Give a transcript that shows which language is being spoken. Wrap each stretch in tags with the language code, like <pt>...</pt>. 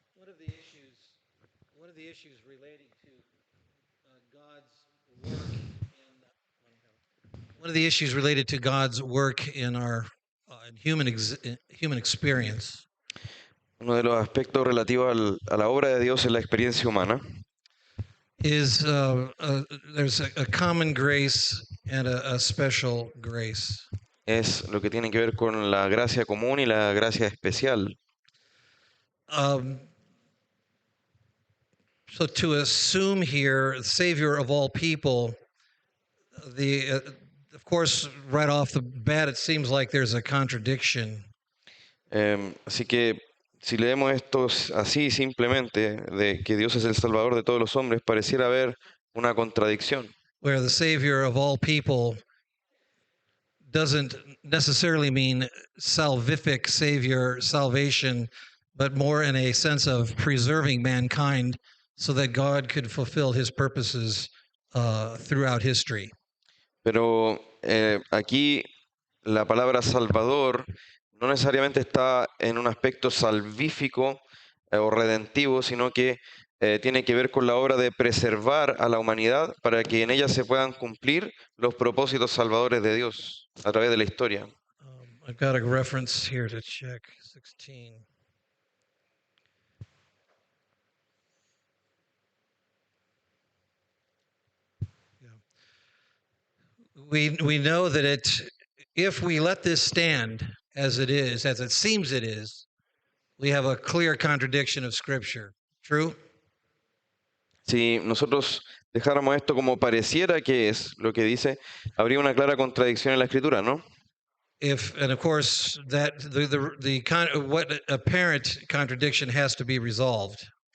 <en>One of the issues relating to God's work one of the issues related to God's work in our human experience</en> <es>uno de los aspectos relativos a la obra de Dios en la experiencia humana</es> <en>is there's a common grace and a special grace.</en> <es>es lo que tiene que ver con la gracia común y la gracia especial.</es> <en>So to assume here, Savior of all people, of course, right off the bat, it seems like there's a contradiction.</en> <es>Así que si leemos esto así simplemente, de que Dios es el Salvador de todos los hombres, pareciera haber una contradicción.</es> <en>Where the Savior of all people doesn't necessarily mean salvific Savior, salvation, but more in a sense of preserving mankind so that God could fulfill his purposes throughout history.</en> <es>Pero aquí la palabra Salvador no necesariamente está en un aspecto salvífico o redentivo, sino que tiene que ver con la obra de preservar a la humanidad para que en ella se puedan cumplir los propósitos salvadores de Dios a través de la historia.</es> <en>I've got a reference here to check 16. We know that if we let this stand as it is, as it seems it is, we have a clear contradiction of Scripture. True?</en> <es>Si nosotros dejáramos esto como pareciera que es lo que dice, habría una clara contradicción en la Escritura, ¿no?</es> <en>And of course that what apparent contradiction has to be resolved.</en>